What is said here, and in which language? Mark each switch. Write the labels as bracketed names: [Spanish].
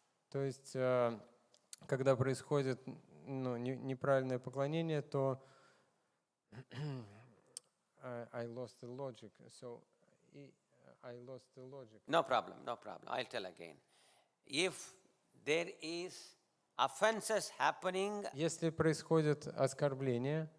[Russian] То есть, когда происходит неправильное поклонение, то [English] I lost the logic. So I lost the logic. No problem. I'll tell again. If there is offenses happening [Russian] Если происходит оскорбление